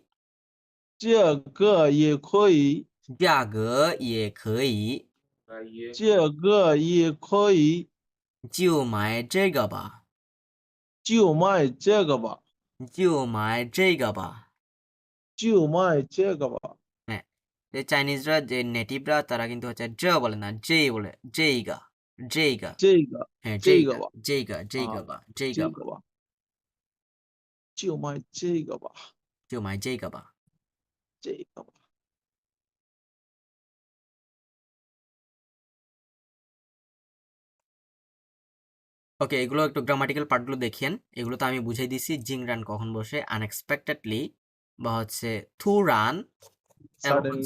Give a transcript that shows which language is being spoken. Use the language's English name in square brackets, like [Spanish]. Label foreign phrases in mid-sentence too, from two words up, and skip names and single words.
[Chinese] 价格也可以。价格也可以。价格也可以。就买这个吧。就卖这个吧，就买这个吧就卖这个吧。 [Bangla] হ্যাঁ যে চাইনিজরা যে নেটিভরা তারা কিন্তু হচ্ছে জ বলে না জে বলে [Chinese] 这个这个这个 [Bangla] হ্যাঁ [Chinese] 这个 জেইগা 吧， জেইগা 啊， জেইগা [Bangla] বা [Chinese] 这 জেইগা [Bangla] বা [Chinese] 个吧，就卖这个吧，就买这个吧这个吧。 [Bangla] ওকে এগুলো একটু [English] grammatical partগুলো [Bangla] দেখেন এগুলো তো আমি বুঝাই দিছি জিংরান কখন বসে আনএক্সপেক্টেডলি বা হচ্ছে থুরান এবং হচ্ছে